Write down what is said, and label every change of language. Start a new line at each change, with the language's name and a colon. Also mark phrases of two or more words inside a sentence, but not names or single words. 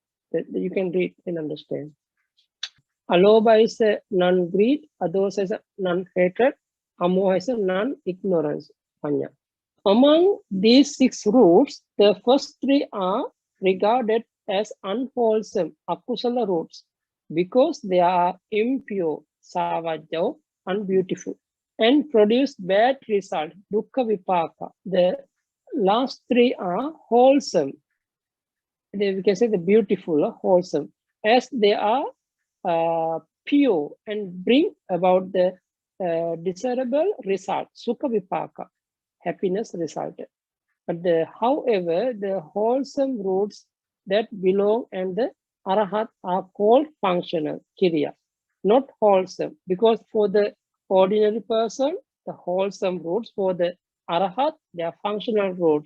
English: That you can read and understand. Aloba is a non-greed, adosa is a non-hatred, amoha is a non-ignorance. Panya. Among these 6 roots, the first 3 are regarded as unwholesome, akusala roots, because they are impure, savajjao, unbeautiful, and produce bad result,
Pali: dukkha vipaka.
English: The last 3 are wholesome. We can say the beautiful, wholesome, as they are pure and bring about the desirable result,
Pali: sukha vipaka,
English: happiness result. But however, the wholesome roots that belong and the arahat are called functional, kiriya, not wholesome, because for the ordinary person, the wholesome roots, for the arahat, they are functional roots.